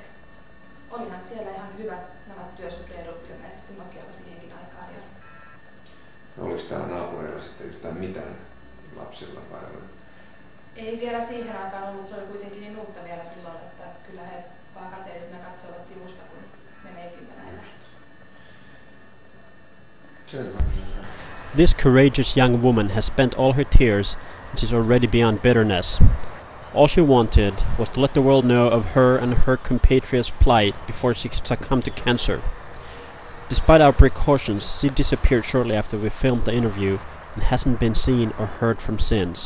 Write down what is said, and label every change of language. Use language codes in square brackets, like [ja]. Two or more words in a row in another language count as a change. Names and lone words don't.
[fi] Olihan siellä ihan hyvät nämä työsuhdeedut ilmeisesti Nokialla siihenkin aikaan. Ja no, oliko täällä naapureilla sitten yhtään mitään lapsilla vai? Ei vielä siihen aikaan ollut, se oli kuitenkin niin uutta vielä silloin, että kyllä he vaan kateellisina katsoivat sivusta, kun meneekin Venäjällä. [en] This courageous young woman has spent all her tears and she's already beyond bitterness. All she wanted was to let the world know of her and her compatriots' plight before she succumbed to cancer. Despite our precautions, she disappeared shortly after we filmed the interview and hasn't been seen or heard from since.